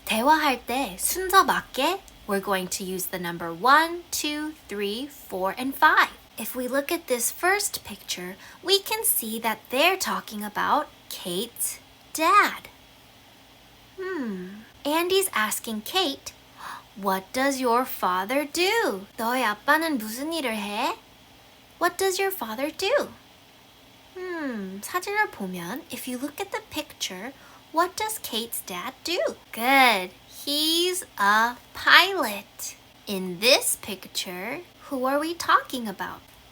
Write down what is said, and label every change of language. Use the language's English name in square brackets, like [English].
[Korean] 대화할 때 순서 맞게, [English] we're going to use the number 1, 2, 3, 4, and 5. If we look at this first picture, we can see that they're talking about Kate's dad. Andy's asking Kate, what does your father do? [Korean] 너의 아빠는 무슨 일을 해? [English] What does your father do? [Korean] 사진을 보면, [English] if you look at the picture, what does Kate's dad do? Good. He's a pilot. In this picture, who are we talking about?